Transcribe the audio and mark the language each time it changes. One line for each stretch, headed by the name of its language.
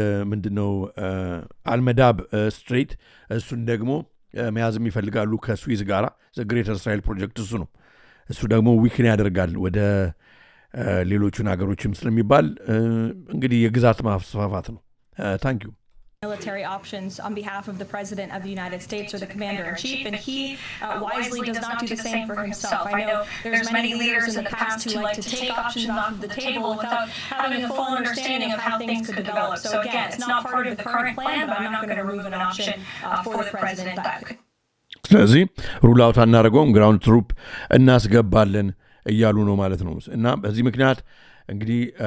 Amharic: ምንድነው አልመዳብ ስትሬት እሱን ደግሞ መያዝም ይፈልጋሉ ከስዊዝ ጋራ ግሬተር እስራኤል ፕሮጀክት እሱ ነው። እሱ ደግሞ ዊክን ያደርጋል ወደ ሌሎቹን ሀገሮችም ስለሚባል እንግዲህ የግዛት ማስፋፋት ነው። ታንክ ዩ
English: military options on behalf of the President of the United States or the Commander-in-Chief, and he wisely does not do the same for himself. I know there's many leaders in the past who like to take options off of the table without having a full understanding of how things could develop. So again, it's not part of the current plan, but I'm not going to remove an option for the President.
Amharic: ስለዚህ ሩል አውት አናደርገውም፣ ግራውንድ ትሩፕ እናስገባለን እያሉ ነው ማለት ነው። እና በዚህ ምክንያት እንግዲህ